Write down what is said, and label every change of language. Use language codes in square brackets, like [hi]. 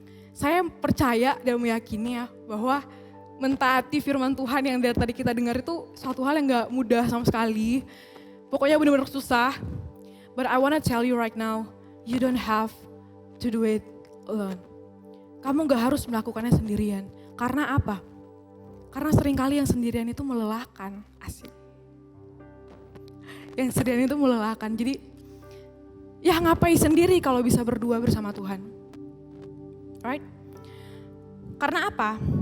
[id] Saya percaya dan meyakini ya, bahwa mentaati firman Tuhan yang dari tadi kita dengar itu suatu hal yang gak mudah sama sekali. Pokoknya benar-benar susah. [en] But I wanna tell you right now, you don't have to do it alone. [id] Kamu gak harus melakukannya sendirian. Karena apa? Karena seringkali yang sendirian itu melelahkan. Asik. Yang sendirian itu melelahkan. Jadi ya ngapain sendiri kalau bisa berdua bersama Tuhan. Right? Karena apa?